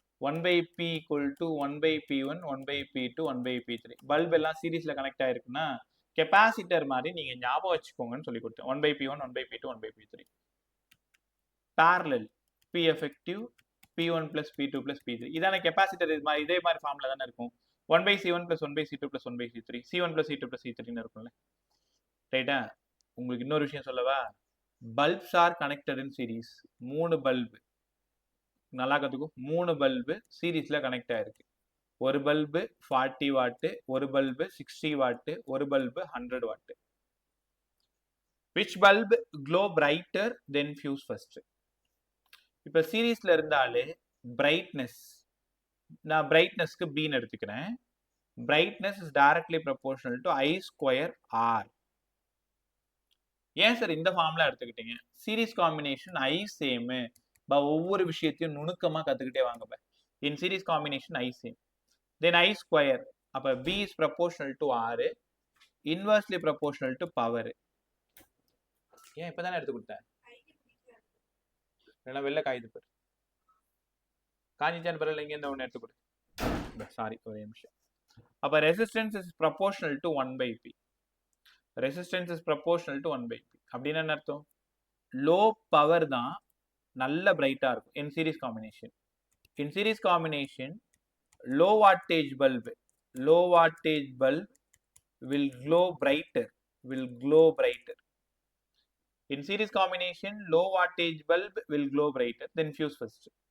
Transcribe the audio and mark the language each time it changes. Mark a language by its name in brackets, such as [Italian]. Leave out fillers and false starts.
[English] 1/p = 1/p1 1/p2 1/p3. [Tamil] Bulb எல்லாம் சீரீஸ்ல connect ஆயிருக்குன்னா கெப்பாசிட்டர் மாதிரி நீங்க ஞாபகம் வச்சுக்கோங்கன்னு சொல்லி கொடுத்தேன். [English] 1/p1 1/p2 1/p3. parallel p effective p1 + p2 + p3. [Tamil] இதான கெப்பாசிட்டர். இது மாதிரி இதே மாதிரி ஃபார்முலா தானே இருக்கும். 1/c1 + 1/c2 + 1/c3, c1 + c2 + c3ன்னு இருக்கும்ல. ரைட்டா? உங்களுக்கு இன்னொரு விஷயம் சொல்லவா? [English] Bulbs are connected in series. [Tamil] 3 பல்பு, நல்லா கத்துக்கோ, 3 பல்பு சீரீஸ்ல கனெக்ட் ஆயிருக்கு. ஒரு பல்பு 40 வாட், ஒரு பல்பு 60 வாட், ஒரு bulb 100 what. [English] which bulb glow brighter than fuse first? [Tamil] இப்ப சீரீஸ்ல இருந்தாலே பிரைட்னஸ், நான் பிரைட்னஸ்க்கு b ன்னு எடுத்துக்கிறேன். [English] brightness is directly proportional to I² R. [Tamil] ஏன் சார் இந்த ஃபார்முலா எடுத்துக்கிட்டீங்க? Series combination I same. ஒவ்வொரு விஷயத்தையும் நுணுக்கமா கத்துக்கிட்டே வாங்க. [English] In series combination I same, then I². [Tamil] அப்ப [English] b is proportional to R, inversely proportional to power. [Tamil] ஏன் இப்பதானே எடுத்து கொடுத்தேன்? இல்லைன்னா வெளில காயுது பாரு, காஞ்சிச்சான் பரவாயில்ல, இங்க இருந்து ஒன்று எடுத்து கொடு. சாரி, ஒரே நிமிஷம். [English] அப்ப resistance is proportional to 1/p. Resistance is proportional to 1/p [Tamil] அப்படின்னு என்ன அர்த்தம்? லோ பவர் தான் நல்ல பிரைட்டா இருக்கும் [English] In series combination. In series combination low wattage bulb, low wattage bulb will glow brighter, will glow brighter. In series combination low wattage bulb will glow brighter than fuse first.